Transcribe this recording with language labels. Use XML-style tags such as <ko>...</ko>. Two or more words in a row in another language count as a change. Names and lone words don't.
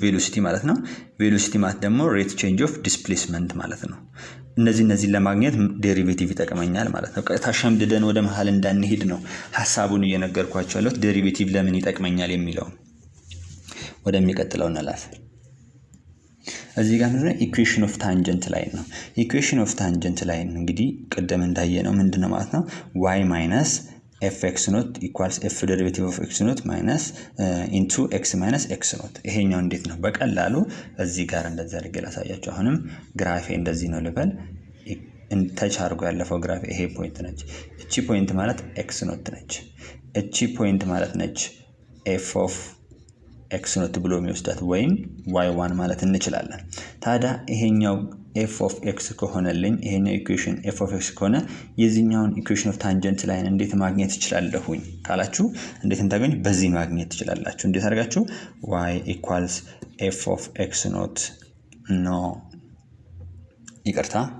<am>ቬሎሲቲ ማለት ነው። ቬሎሲቲ ማለት ደግሞ</am> <en>rate change of displacement</en> <am>ማለት ነው። እነዚህ ለማግኘት ዴሪቬቲቭ ይጠቅመኛል ማለት ነው። ቀጥታ ሸምድደን ወደ መሃል እንዳንሄድ ነው ሐሳቡን እየነገርኳችሁ ያለሁት። ዴሪቬቲቭ ለምን ይጠቅመኛል የሚለው ወደሚቀጥለው እንላፍ። እዚህ ጋር ምንድነው</am> <en>equation of tangent line</en> <am>ነው።</am> <en>equation of tangent line</en> <am>እንግዲህ ቀደም እንዳየነው ምንድነው ማለት ነው?</am> <en>y minus fx not equals f derivative of x not minus into x minus x not።</en> <am>ይሄኛው እንዴት ነው? በቀላሉ እዚህ ጋር እንደዛ አድርጌ ላሳያችሁ። አሁንም ግራፌ እንደዚህ ነው ልበል። ተች አድርጎ ያለፈው ግራፍ ይሄ ፖይንት ነች። እቺ ፖይንት ማለት</am> <en>x not</en> <am>ነች። እቺ ፖይንት ማለት ነች</am> <en>f of x not</en> <am>ብሎ የሚወስዳት ወይም y1 ማለት እንችላለን። ታዲያ ይሄኛው</am> <en>f of x</en> <am>ከሆነልኝ ይሄኛው ኢኩዌሽን</am> <en>f of x</en> <am>ከሆነ የዚህኛውን</am> <en>equation of tangent line</en> <am>እንዴት ማግኘት ይችላልሁኝ ካላችሁ እንዴት እንታገኙ? በዚህ ማግኘት ትችላላችሁ። እንዴት አድርጋችሁ?</am> <en>y equals f of x not no ይቅርታ</en>